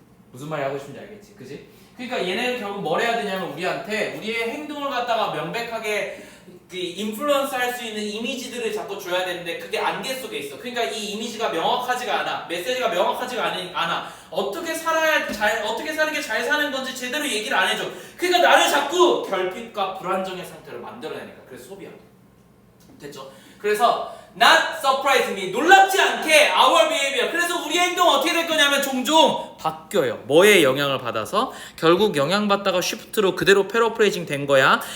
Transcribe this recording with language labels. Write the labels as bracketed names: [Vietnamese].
[Korean] 무슨 말이 하고 싶은지 알겠지? 그지? 그러니까 얘네는 결국 뭘 해야 되냐면 우리한테 우리의 행동을 갖다가 명백하게 그 인플루언스 할 수 있는 이미지들을 자꾸 줘야 되는데 그게 안개 속에 있어. 그러니까 이 이미지가 명확하지가 않아. 메시지가 명확하지가 않아. 어떻게 사는 게 잘 사는 건지 제대로 얘기를 안 해줘. 그러니까 나를 자꾸 결핍과 불안정의 상태를 만들어내니까. 그래서 소비야. 됐죠? [English] 그래서 not surprise me. [Korean] 놀랍지 않게 our behavior. 그래서 우리의 행동은 어떻게 될 거냐면 종종 바뀌어요. 뭐에 영향을 받아서? 결국 영향받다가 shift로 그대로 paraphrasing 된 거야.